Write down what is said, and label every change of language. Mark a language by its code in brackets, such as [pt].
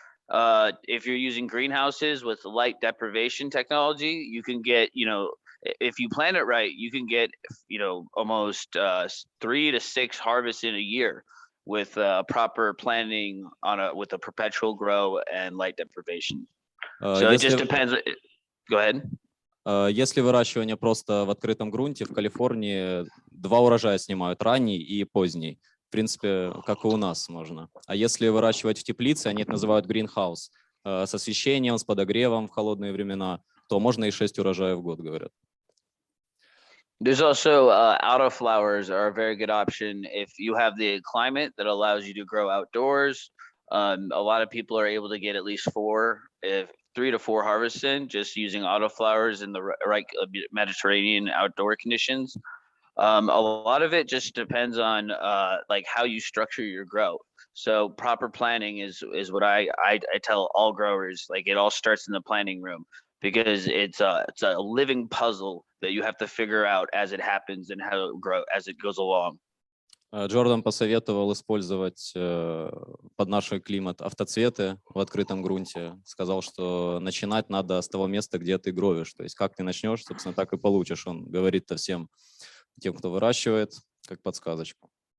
[en] If you're using greenhouses with light deprivation technology, you can get, if you plan it right, you can get, you know, almost 3 to 6 harvests in a year with proper planning with a perpetual grow and light deprivation. So it just depends. Go ahead. [ru] Если выращивание просто в открытом грунте, в Калифорнии 2 урожая снимают, ранний и поздний. В принципе, как и у нас можно. А если выращивать в теплице, они это называют greenhouse, с освещением, с подогревом в холодные времена, то можно и 6 урожаев в год, говорят. [en] There's also autoflowers are a very good option if you have the climate that allows you to grow outdoors. A lot of people are able to get at least 3 to 4 harvests in just using autoflowers in the right Mediterranean outdoor conditions. A lot of it just depends on like how you structure your grow. So proper planning is what I tell all growers. Like it all starts in the planning room, because it's a living puzzle that you have to figure out as it happens and how it grow as it goes along. [ru] Джордан посоветовал использовать под наш климат автоцветы в открытом грунте. Сказал, что начинать надо с того места, где ты гровишь. То есть как ты начнешь, собственно, так и получишь. Он говорит-то всем тем, кто выращивает, как подсказочку.